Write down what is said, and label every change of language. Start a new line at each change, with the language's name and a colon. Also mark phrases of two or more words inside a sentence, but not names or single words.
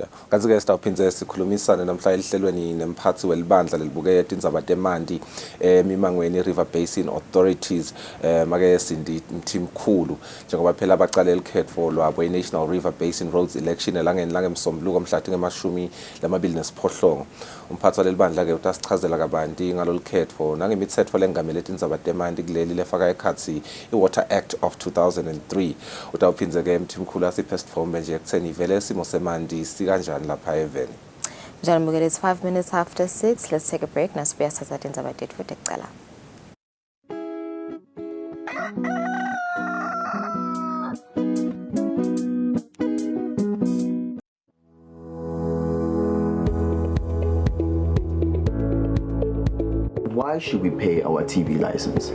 Swati: Kanti-ke sitawuphindze sikhulumisane namhla elihlelweni nemphathi welibandla lelibuke tindzaba temanti emimangweni River Basin Authorities make sindi mthimkhulu njengoba phela abacale elikhetfo lwabo i-National River Basin Roads Election elangeni langemsombuluko mhla tinge-28. Umphathi walelibandla-ke utasichazela kabanti ngalolu khetfo nangemitsetfo lengamele tindzaba temanti kuleli lefaka ekhatsi i-Water Act of 2003. Utawuphindze-ke mthimkhulu asiphe sitfombe nje ekutheni ivele isimo semanti sikanjani lapha eveni. Njalo mbukeli,
English: it's 5 minutes after 6. Let's take a break.
Swati: Nasibuya sithatha tindzaba tethu futhi ekucala.
English: Why should we pay our TV license?